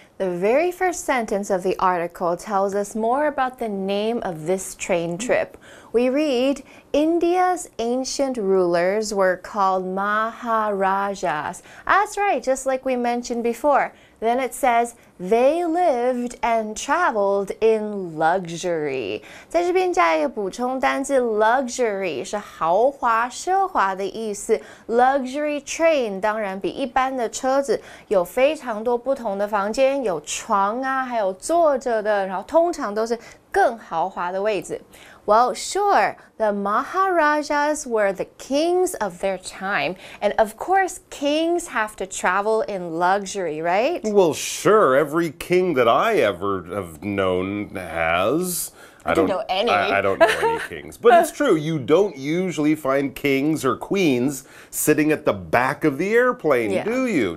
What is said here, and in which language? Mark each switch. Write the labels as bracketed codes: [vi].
[en] The very first sentence of the article tells us more about the name of this train trip. We read, India's ancient rulers were called Maharajas. That's right, just like we mentioned before. Then it says, they lived and traveled in luxury. [zh] 在这边加一个补充单字 luxury 是豪华奢华的意思 luxury train 当然比一般的车子有非常多不同的房间有床啊还有坐着的然后通常都是更豪华的位置 [en] Well, sure, the Maharajas were the kings of their time. And of course, kings have to travel in luxury, right? Well, sure. Every king that I ever have known has. I don't know any. I don't know any kings. But it's true. You don't usually find kings or queens sitting at the back of the airplane, do you?